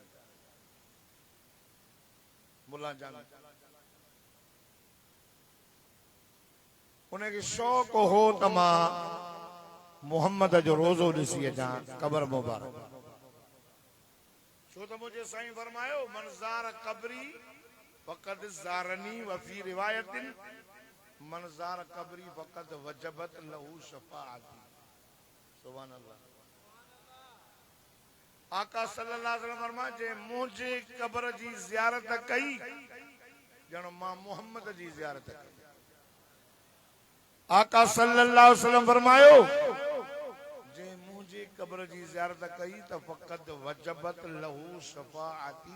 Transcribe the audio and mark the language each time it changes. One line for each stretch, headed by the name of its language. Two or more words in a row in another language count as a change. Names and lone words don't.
Sindhi: मुल्ला जामी उनखे शौक़ हो त मां मोहम्मद जो रोज़ो ॾिसी अचां क़बर मुबारक। छो त मुंहिंजे साईं फरमायो
Arabic: من زار قبري فقد زارني وفي رواية من زار قبري فقد وجبت له شفاعتي. سبحان الله.
Sindhi: आका
Arabic: صلى الله عليه وسلم
Sindhi: फरमाए जे मुझे कब्र जी ज़ियारत कई ॼण मां मोहम्मद जी ज़ियारत कई। आका
Arabic: صلى الله عليه وسلم
Sindhi: फरमायो जे मुझे कब्र जी ज़ियारत कई त
Arabic: فقد وجبت له شفاعتي.